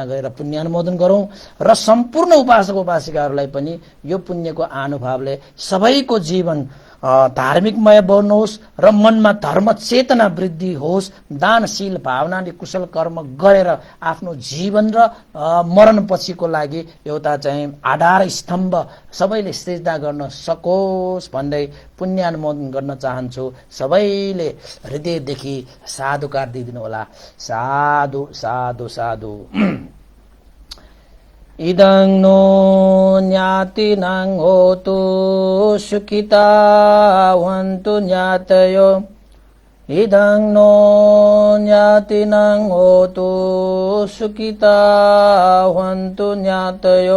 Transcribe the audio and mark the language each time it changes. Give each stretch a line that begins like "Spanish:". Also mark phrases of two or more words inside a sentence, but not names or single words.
Nepali: गरेर पुण्य अनुमोदन गरौं र सम्पूर्ण उपासक उपासिकाहरूलाई पनि यो पुण्यको अनुभवले सबैको जीवन धार्मिकमय बन्नुहोस् र मनमा धर्म चेतना वृद्धि होस्, दानशील भावनाले कुशल कर्म गरेर आफ्नो जीवन र मरण पछिको लागि एउटा चाहिँ आधार स्तम्भ सबैले सृजना गर्न सकोस् भन्दै पुण्य अनुमोदन गर्न चाहन्छु। सबैले हृदयदेखि साधुकार दिइदिनु होला। साधु साधु साधु।
Pali: इदं नो ज्ञातिनां होतु सुखिता वन्तु ज्ञातयो। इदं नो ज्ञातिनां होतु सुखिता वन्तु ज्ञातयो।